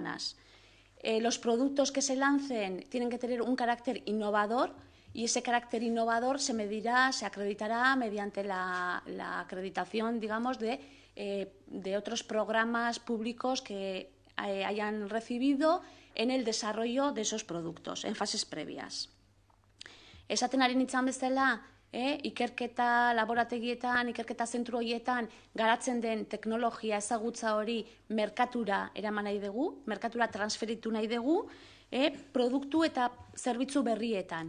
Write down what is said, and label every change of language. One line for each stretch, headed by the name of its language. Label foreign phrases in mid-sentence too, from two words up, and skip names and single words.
Spanish: Los productos que se lancen tienen que tener un carácter innovador y ese carácter innovador se medirá, se acreditará mediante la acreditación, digamos, de otros programas públicos que hayan recibido en el desarrollo de esos productos, en fases previas.
Basque: Esaten ari nintzen bezala, ikerketa laborategietan, ikerketa zentru horietan garatzen den teknologia ezagutza hori merkatura eraman nahi dugu, merkatura transferitu nahi dugu, produktu eta zerbitzu berrietan.